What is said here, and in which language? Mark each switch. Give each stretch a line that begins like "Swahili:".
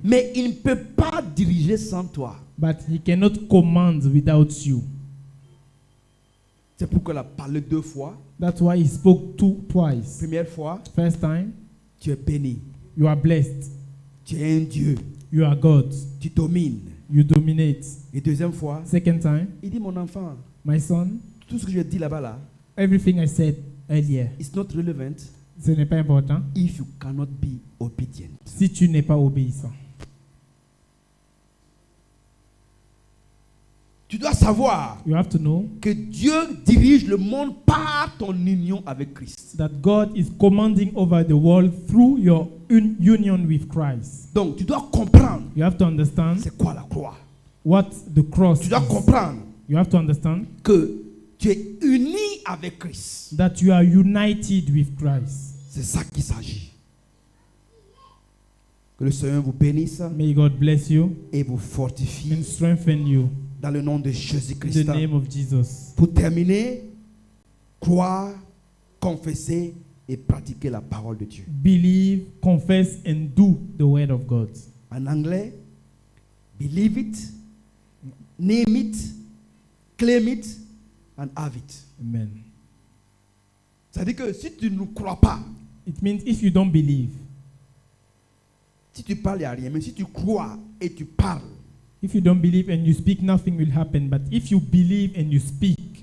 French: Mais il ne peut pas diriger sans toi.
English: But he cannot command without you.
French: C'est pourquoi il a parlé 2 fois.
English: That's why he spoke twice.
French: Première fois,
English: First time,
French: tu es béni.
English: you are blessed.
French: Tu es un Dieu.
English: You are God.
French: Tu domines.
English: You dominate.
French: Et deuxième fois,
English: Second time,
French: il dit, mon enfant,
English: my son,
French: tout ce que je dis là-bas, là, everything I said earlier,
English: it's not relevant
French: ce n'est pas important
English: if you cannot be obedient.
French: si tu n'es pas obéissant. Tu dois savoir
English: You have to know
French: que Dieu dirige le monde par ton union avec Christ.
English: that God is commanding over the world through your union with Christ.
French: Donc, tu dois comprendre
English: You have to understand
French: c'est quoi la croix.
English: what the cross
French: Tu dois
English: is.
French: comprendre
English: You have to understand
French: que tu es uni avec Christ.
English: that you are united with Christ.
French: C'est ça qu'il s'agit. Que le Seigneur vous bénisse
English: May God bless you
French: et vous fortifie
English: and strengthen you
French: dans le nom de
English: in
French: Jésus-Christ.
English: the name of Jesus.
French: Pour terminer, croire, confesser et pratiquer la parole de Dieu.
English: Believe, confess, and do the word of God.
French: En anglais,
English: believe it, name it, claim it, and have it. Amen.
French: C'est-à-dire que si tu ne crois pas,
English: It means if you don't believe,
French: si tu parles, il n'y a rien. Mais si tu crois et tu parles,
English: if you don't believe and you speak, nothing will happen. But if you believe and you speak,